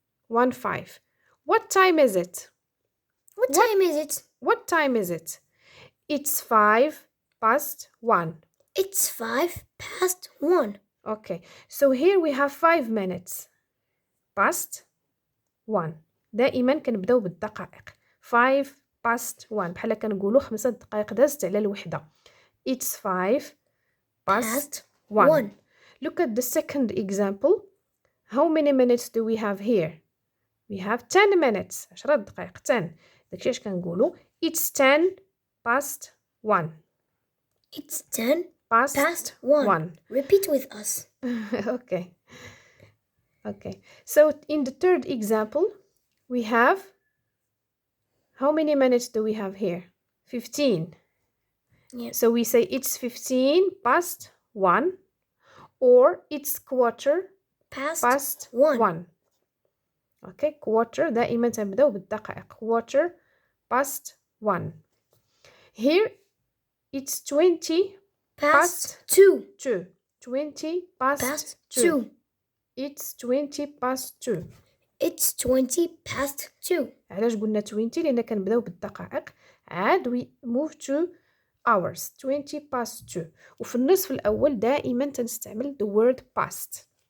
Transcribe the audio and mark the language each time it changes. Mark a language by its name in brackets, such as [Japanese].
[English] 1-5. What time is it? What time is it? What time is it? It's 5 past 1. It's 5 past 1. Okay, so here we have 5 minutes past 1. [Arabic] دائما كنبداو بالدقائق. [English] 5 past 1 [Arabic] بحال كنقولوا 5 دقائق دازت على الوحدة. [English] It's 5 past 1. Look at the second example. How many minutes do we have here? We have 10 minutes. 10 [Arabic] دقائق. [English] 10. [Arabic] داكشي اش كنقولوا. [English] It's 10 past 1. It's 10 past 1. Repeat with us. Okay. Okay. So in the third example, we have, how many minutes do we have here? 15. Yeah. So we say it's 15 past 1 or it's quarter past 1. Okay, quarter [Arabic] دائما تنبداو بالدقائق. [English] Quarter past 1. Here it's 20 past 2. 20 past 2. It's 20 past 2. It's 20 past 2. [Arabic] علاش قلنا 20 لأن كنبداو بالدقائق. عاد [English] we move to hours. 20 past 2. [Arabic] وفي النصف الأول دائما تنستعمل [English] the word past.